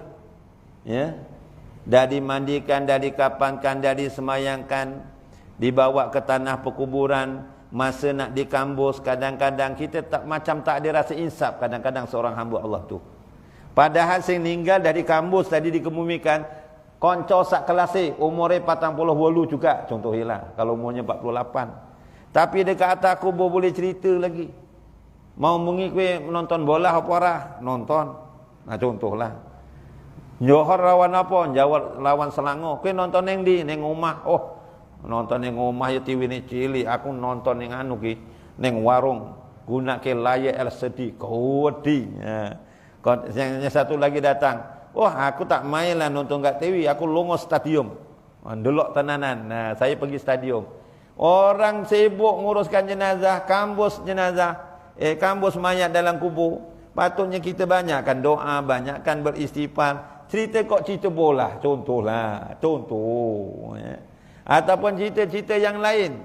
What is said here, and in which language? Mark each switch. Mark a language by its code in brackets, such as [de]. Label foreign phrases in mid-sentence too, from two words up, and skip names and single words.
[ms] Ya. Dah dimandikan, dah dikapankan, dah disemayangkan, dibawa ke tanah perkuburan, masa nak dikambus, kadang-kadang kita macam tak ada rasa insaf kadang-kadang seorang hamba Allah tu. Padahal sing meninggal dah dikambus, tadi dikemumikan, [jv] konco sak kelas [ms] umurnya 48 juga contohnya, kalau umurnya 48. Tapi dekat atas kubur boleh cerita lagi. Mau mengikuti menonton bola apa orang? Nonton. Contohlah. Johor lawan apa? Jawab lawan Selangor. [jv] Kowe nonton neng di neng omah. Nonton neng omah ya TV ni cilik. Aku nonton neng anu ki neng warung. [ms] Guna ke layar LCD. Kodi. Yang satu lagi datang. Aku tak main lah nonton kat TV. [jv] Aku lungo stadium. Delok tenanan. [ms] Saya pergi stadium. Orang sibuk nguruskan jenazah, kambus jenazah, kambus mayat dalam kubur. Patutnya kita banyakkan doa, banyakkan beristighfar. Cerita kok cerita bola, contoh. Ya. Ataupun cerita-cerita yang lain.